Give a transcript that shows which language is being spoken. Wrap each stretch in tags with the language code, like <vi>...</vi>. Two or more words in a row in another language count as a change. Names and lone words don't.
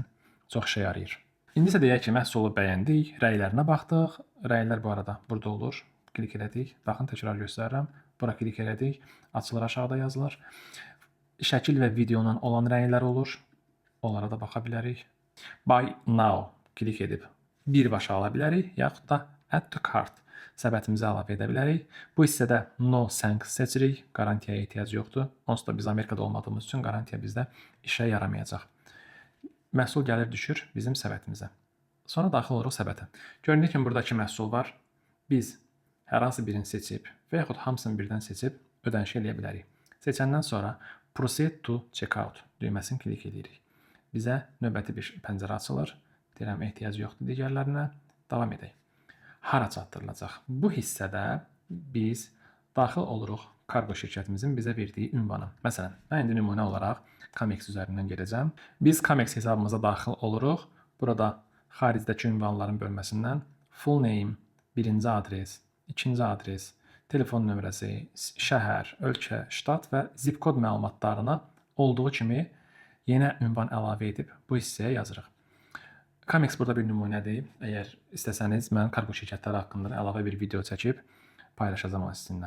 <az>Çox işə yarayır. İndi isə deyək ki, məhsulu bəyəndik, rəylərinə baxdıq. Rəylər bu arada burada olur. Klik elədik. Baxın, təkrar göstərirəm. Bura klik elədik. Açılır, aşağıda yazılır. Şəkil və videonun olan rəylər olur. Onlara da baxa bilərik.</az> <en>Buy now</en> <az>klik edib birbaşa ala bilərik, yaxud da</az> <en>add to cart</en> <az>səbətimizə əlavə edə bilərik. Bu hissədə</az> <en>no thanks</en> <az>seçirik. Qarantiyaya ehtiyac yoxdur. Onsuz da biz Amerikada olmadığımız üçün qarantiya bizdə işə yaramayacaq. Məhsul gəlir düşür bizim səbətimizə. Sonra daxil oluruq səbətə. Görünür ki, buradakı məhsul var. Biz hər hansı birini seçib və yaxud hamısını birdən seçib ödəniş eləyə bilərik. Seçəndən sonra</az> <en>Proceed to Checkout</en> <az>düyməsini klik edirik. Bizə növbəti bir pəncərə açılır. Deyirəm, ehtiyac yoxdur digərlərinə. Davam edək. Hara çatdırılacaq? Bu hissədə biz daxil oluruq kargo şirkətimizin bizə verdiyi ünvanı. Məsələn, mən indi nümunə olaraq Comex üzərindən gedəcəm. Biz Comex hesabımıza daxil oluruq. Burada xaricdəki ünvanların bölməsindən</az> <en>full name,</en> <az>birinci adres, ikinci adres, telefon nömrəsi, şəhər, ölkə, ştat və zip kod məlumatlarına olduğu kimi yenə ünvan əlavə edib bu hissəyə yazırıq. Comex burada bir nümunədir. Əgər istəsəniz, mən kargo şirkətləri haqqında əlavə bir video çəkib paylaşacağam sizinlə.</az>